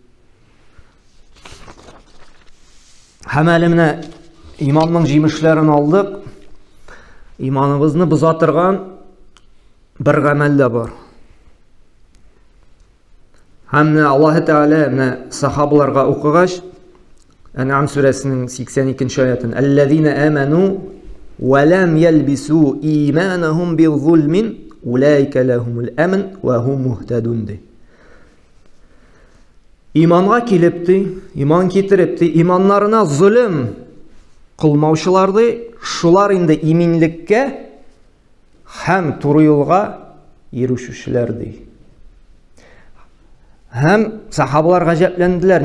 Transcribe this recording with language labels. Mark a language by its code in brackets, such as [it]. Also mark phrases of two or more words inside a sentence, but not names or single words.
[tt] Һәм әле менә иманның җимешләрен алдык. Иманыбызны боза торган bir гамәл дә бар. Һәм Аллаһ Тәгалә сахабаларга укыгач, Ан'ам сүрәсенең 82-нче аятын: [ar] "الذين آمنوا ولم يلبسوا إيمانهم بظلم أولئك لهم الأمن وهم مهتدون." [tt] Иманга килепти, иман китерепти, иманнарына zulm кылмаучыларды, шулар инде иминлеккә һәм туры юлга ирешүчеләр ди. Һәм сахабалар гаҗәпләнделәр.